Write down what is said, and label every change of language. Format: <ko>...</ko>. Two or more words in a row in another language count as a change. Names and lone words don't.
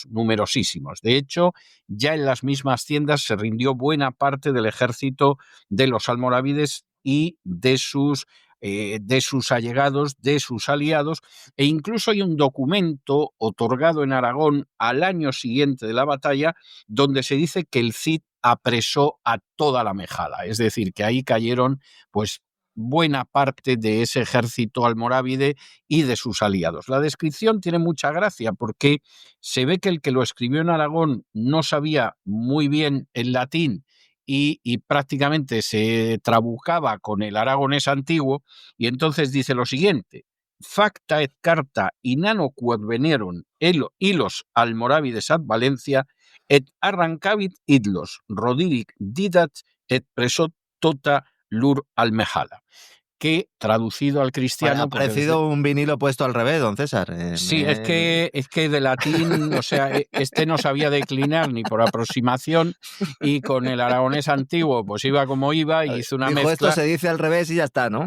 <es>De hecho, ya en las mismas tiendas se rindió buena parte del ejército de los almorávides y de sus allegados, de sus aliados, e incluso hay un documento otorgado en Aragón al año siguiente de la batalla donde se dice que el Cid apresó a toda la Mejala, es decir, que ahí cayeron pues buena parte de ese ejército almorávide y de sus aliados. La descripción tiene mucha gracia porque se ve que el que lo escribió en Aragón no sabía muy bien el latín y prácticamente se trabucaba con el aragonés antiguo, y entonces dice lo siguiente:</es> <la>facta et carta inano quod venieron hilos almorávides ad Valencia et arrancavit idlos rodiric didat et presot tota lur almejala,</la> <es>que traducido al cristiano... Ha parecido un vinilo puesto al revés, don César. Sí, es que de latín, o sea, este no sabía declinar ni por aproximación, y con el aragonés antiguo pues iba como iba y hizo una mezcla. Esto se dice al revés y ya está, ¿no?</es>